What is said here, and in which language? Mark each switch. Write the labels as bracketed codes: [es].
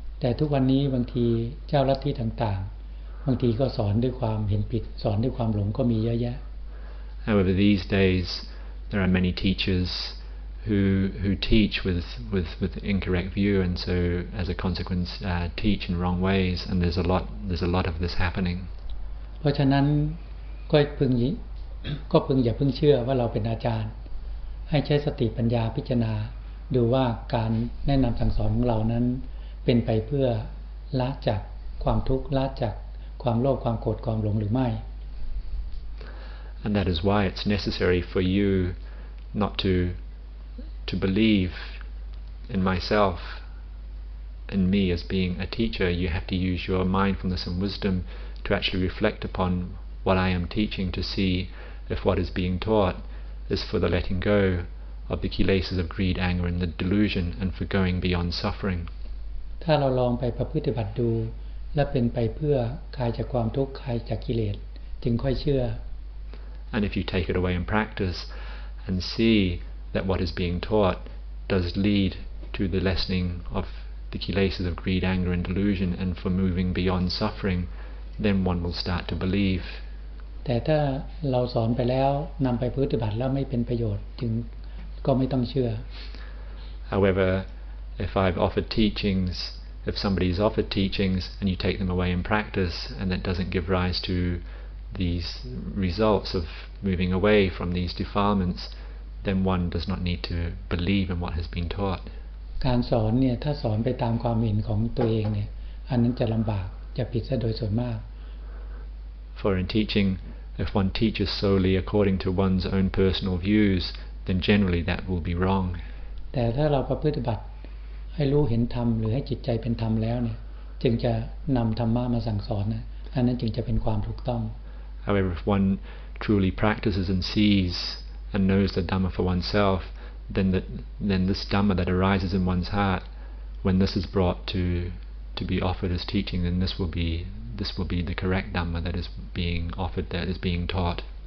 [th] แต่ทุกวันนี้บางทีเจ้าลัทธิต่างๆบางทีก็สอนด้วยความเห็นผิดสอนด้วยความหลงก็มีเยอะแยะ [en] However, these days there are many teachers who teach with incorrect view, and so as a consequence teach in wrong ways, and there's a lot of this happening. [th] เพราะฉะนั้นก็พึงอย่าเพิ่งเชื่อว่าเราเป็นอาจารย์ให้ใช้สติปัญญาพิจารณาดูว่าการแนะนำสั่งสอนของเรานั้นเป็นไปเพื่อละจากความทุกข์ละจากความโลภความโกรธความหลงหรือไม่ [en] And that is why it's necessary for you not to believe in myself, in me as being a teacher. You have to use your mindfulness and wisdom to actually reflect upon what I am teaching, to see if what is being taught is for the letting go of the kilesas of greed, anger and the delusion, and for going beyond suffering. [th] ถ้าเราลองไปประพฤติบัติดูและเป็นไปเพื่อคลายจากความทุกข์คลายจากกิเลสจึงค่อยเชื่อ [en] And if you take it away in practice and see that what is being taught does lead to the lessening of the kilesas of greed, anger and delusion, and for moving beyond suffering, then one will start to believe. [th] แต่ถ้าเราสอนไปแล้วนำไปปฏิบัติแล้วไม่เป็นประโยชน์จึงก็ไม่ต้องเชื่อ [en] However, if I've offered teachings, if somebody's offered teachings and you take them away in practice and that doesn't give rise to these results of moving away from these defilements, then one does not need to believe in what has been taught. [th] การสอนเนี่ยถ้าสอนไปตามความเห็นของตัวเองเนี่ยอันนั้นจะลำบากจะผิดซะโดยส่วนมาก [en] For in teaching, if one teaches solely according to one's own personal views, then generally that will be wrong. [th] แต่ถ้าเราประพฤติบัติให้รู้เห็นธรรมหรือให้จิตใจเป็นธรรมแล้วเนี่ยจึงจะนำธรรมะมาสั่งสอนนะอันนั้นจึงจะเป็นความถูกต้อง [en] However, if one truly practices and sees and knows the Dhamma for oneself, then this Dhamma that arises in one's heart, when this is brought to be offered as teaching, then this will be the correct Dhamma that is being offered, that is being taught.